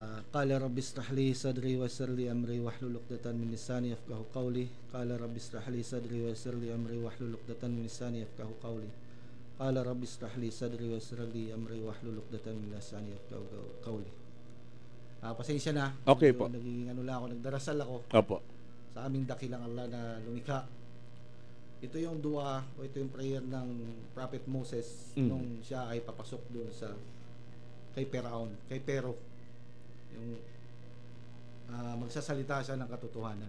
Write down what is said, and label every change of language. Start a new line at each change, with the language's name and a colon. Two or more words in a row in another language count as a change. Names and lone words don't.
Arabic: قال رب اشرح لي صدري ويسر لي أمري واحلل عقدة من لساني يفقهوا قولي قال رب اشرح لي صدري ويسر لي أمري واحلل عقدة من لساني يفقهوا قولي قال رب اشرح لي صدري ويسر لي أمري واحلل عقدة من لساني يفقهوا قولي.
Filipino: Pasensya na. Okay Medyo po. naging ano lang ako, nagdarasal ako Opo. sa aming dakilang Allah na lumikha. Ito yung dua o ito yung prayer ng Prophet Moses nung siya ay papasok doon sa kay Pero yung magsasalita siya ng katotohanan.